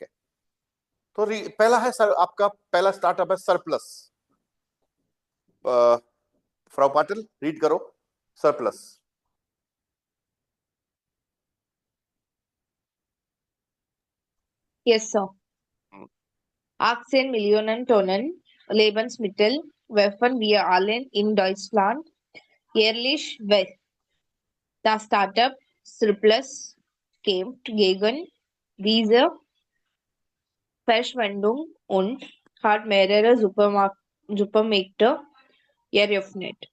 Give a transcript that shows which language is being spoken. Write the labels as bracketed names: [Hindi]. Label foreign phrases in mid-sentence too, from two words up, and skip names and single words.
[Hindi] तो पहला है सर, आपका पहला स्टार्टअप है सरप्लस. फ्राउ पाटिल रीड करो सरप्लस. [English] Yes, sir. [German] 18 Millionen Tonnen Lebensmittel werfen wir allen in Deutschland jährlich weg. Das Startup Surplus kämpft gegen diese Verschwendung und hat mehrere Supermärkte eröffnet.